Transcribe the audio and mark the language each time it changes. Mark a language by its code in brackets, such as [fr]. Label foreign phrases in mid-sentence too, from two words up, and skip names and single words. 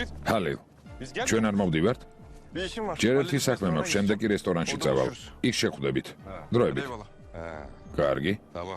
[ka] ხალილ, [tr] biz gel. [ka] ჩვენ არ მოვდივართ? [tr] Bir işim var. [ka] ჯერ ერთი [tr] Halil'in [ka] საქმე [tr] restorana [ka] მაქვს, შემდეგ კი რესტორანში [tr] Orada [ka] წავალ. [tr] buluşuruz. [ka] იქ შეხვდებით. დროებით. [tr] Eyvallah. [ka] კარგი. [tr] Tamam.